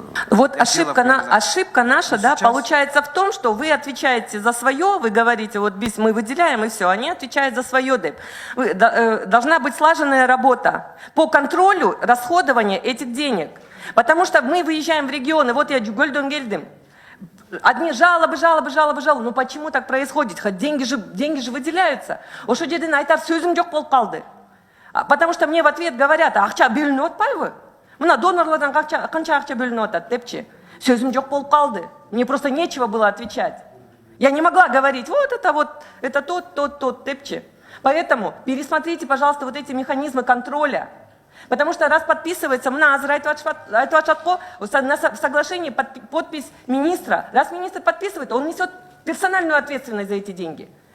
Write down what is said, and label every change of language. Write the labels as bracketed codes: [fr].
[ru] Вот ошибка наша, да, получается в том, что вы отвечаете за свое, вы говорите, вот БИС мы выделяем и все, они отвечают за свое ДЭП. Должна быть слаженная работа по контролю расходования этих денег. Потому что мы выезжаем в регионы, вот я [ky] Гөлдөн келдим. [ru] Одни жалобы. Ну почему так происходит? Хоть деньги же выделяются. [ky] Ошо жерден айтар сөзүм жок болуп калды. [ru] Потому что мне в ответ говорят, [ky] акча бөлүнүп атпайбы? Мына донорлордон канча акча бөлүнүп атат депчи. Сөзүм жок болуп калды. [ru] Мне просто нечего было отвечать. Я не могла говорить, это тот депчи. Поэтому пересмотрите, пожалуйста, вот эти механизмы контроля. Потому что раз подписывается на соглашении подпись министра, раз министр подписывает, он несет персональную ответственность за эти деньги.